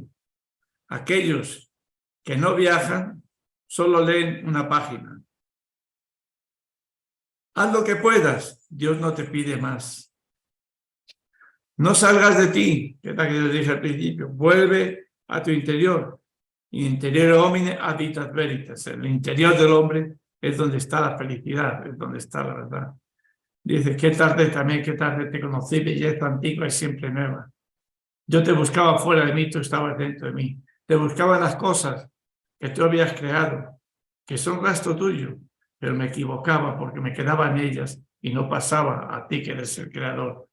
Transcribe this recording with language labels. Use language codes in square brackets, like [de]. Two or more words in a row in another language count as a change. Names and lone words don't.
[es] Aquellos que no viajan solo leen una página. Haz lo que puedas, Dios no te pide más. No salgas de ti, que es la que les dije al principio, vuelve a tu interior. [la] Interior homine habitat veritas. [es] El interior del hombre es donde está la felicidad, es donde está la verdad. Dice, qué tarde te conocí, belleza antigua y siempre nueva. Yo te buscaba fuera de mí, tú estabas dentro de mí. Te buscaba las cosas que tú habías creado, que son gasto tuyo, pero me equivocaba porque me quedaba en ellas y no pasaba a ti que eres el creador.